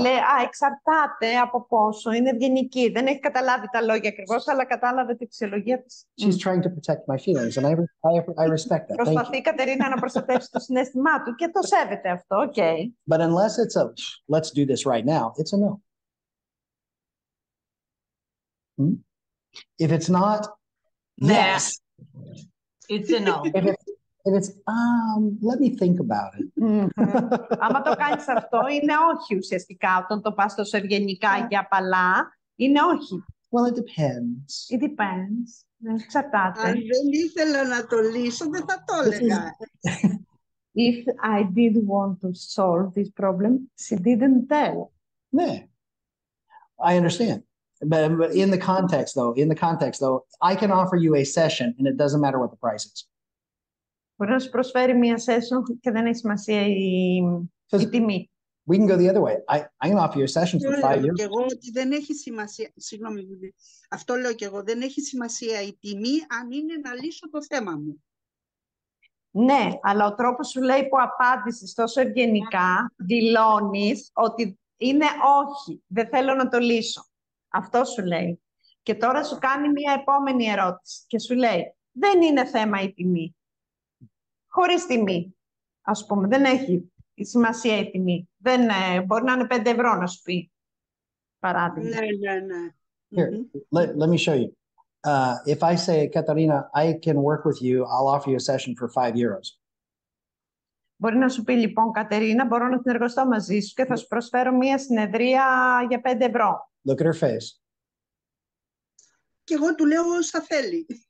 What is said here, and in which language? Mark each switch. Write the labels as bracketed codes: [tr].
[el] Λέει, εξαρτάται από πόσο είναι ευγενική. Δεν έχει καταλάβει τα λόγια ακριβώς, αλλά κατάλαβε τη φυσιολογία της. [en] She's trying to protect my feelings, and I respect that. [el] Προσπαθεί η Κατερίνα να προστατεύσει το συναίσθημά του και το σέβεται αυτό, okay. [en] But unless it's a, let's do this right now, it's a no. If it's not, yes. It's a no. If it's, let me think about it. [el] Άμα το κάνεις αυτό, είναι όχι ουσιαστικά. Όταν το πας τόσο ευγενικά και απαλά, είναι όχι. [en] Well, it depends. It depends. [el] Εξαρτάται. Αν δεν ήθελα να το λύσω, δεν θα το έλεγα. [en] If I did want to solve this problem, she didn't tell. Yeah, I understand. But in the context, though, I can offer you a session and it doesn't matter what the price is. [el] Μπορεί να σου προσφέρει μία session και δεν έχει σημασία η τιμή. [en] We can go the other way. I can offer you a session for 5 years. [el] Και εγώ ότι δεν έχει σημασία, συγγνώμη, αυτό λέω και εγώ, δεν έχει σημασία η τιμή αν είναι να λύσω το θέμα μου. Ναι, αλλά ο τρόπος σου λέει που απάντησες τόσο ευγενικά, δηλώνεις ότι είναι όχι, δεν θέλω να το λύσω. Αυτό σου λέει. Και τώρα σου κάνει μία επόμενη ερώτηση και σου λέει, δεν είναι θέμα η τιμή. Χωρίς τιμή, ας πούμε, δεν έχει σημασία η τιμή. Δεν, μπορεί να είναι 5 ευρώ να σου πει, παράδειγμα. Ναι. [en] Here, let me show you. If I say, Katarina, I can work with you, I'll offer you a session for 5 euros. [el] Μπορεί να σου πει, λοιπόν, Κατερίνα, μπορώ να συνεργαστώ μαζί σου και θα σου προσφέρω μία συνεδρία για 5 ευρώ. [en] Look at her face. [el] Και εγώ του λέω όσα θέλει.